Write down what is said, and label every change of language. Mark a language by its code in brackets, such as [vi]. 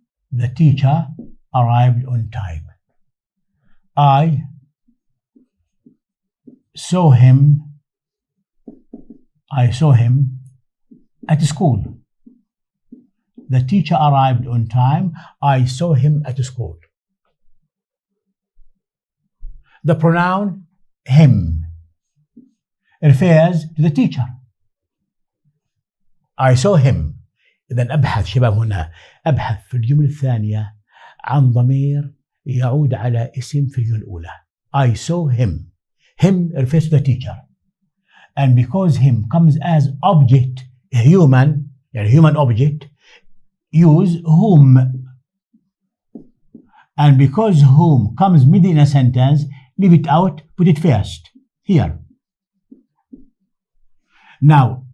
[en] The teacher arrived on time. I saw him at school. The teacher arrived on time. I saw him at school. The pronoun him refers to the teacher. I saw him. [ar] إذن أبحث شباب هنا، أبحث في الجملة الثانية عن ضمير يعود على اسم في الجملة الأولى. [en] I saw him. Him refers to the teacher. And because him comes as object, human, يعني human object, use whom. And because whom comes mid in a sentence, leave it out, put it first. Here. Now,